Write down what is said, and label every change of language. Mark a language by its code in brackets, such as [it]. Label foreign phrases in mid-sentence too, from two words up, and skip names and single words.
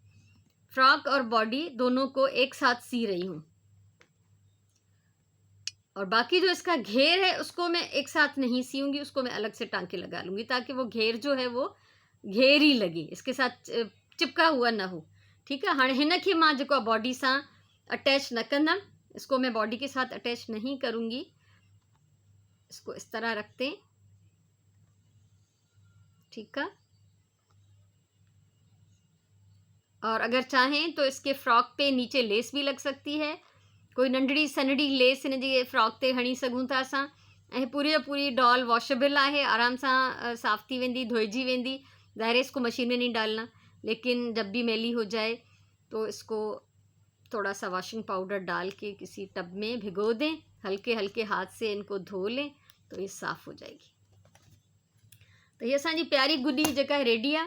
[hi] फ्रॉक और बॉडी दोनों को एक साथ सी रही हूँ, और बाकी जो इसका घेर है उसको मैं एक साथ नहीं सीऊंगी, उसको मैं अलग से टांके लगा लूँगी ताकि वो घेर जो है वो घेर ही लगे, इसके साथ चिपका हुआ ना हो। ठीक है, [sd] हाँ हिनखे मां जेको बॉडी सां अटैच न कंदमि, [hi] इसको मैं बॉडी के साथ अटैच नहीं करूँगी। इसको इस तरह रखते हैं। ठीक है, और अगर चाहें तो इसके फ्रॉक पे नीचे लेस भी लग सकती है। [sd] कोई नंढड़ी सनड़ी लेस हिन जी फ्रॉक ते हणी सघूं था असां। ऐं पूरी पूरी [en] doll washable [sd] है, आराम सां साफ़ थी वेंदी, धोइजी वेंदी। [hi] ज़ाहिर है इसको मशीन में नहीं डालना, लेकिन जब भी मैली हो जाए तो इसको थोड़ा सा [en] washing powder [hi] डाल के किसी टब में भिगो दें, हल्के हल्के हाथ से इनको धो लें तो ये साफ़ हो जाएगी। [sd] तो ये असांजी प्यारी गुड्डी जेका रेडी है।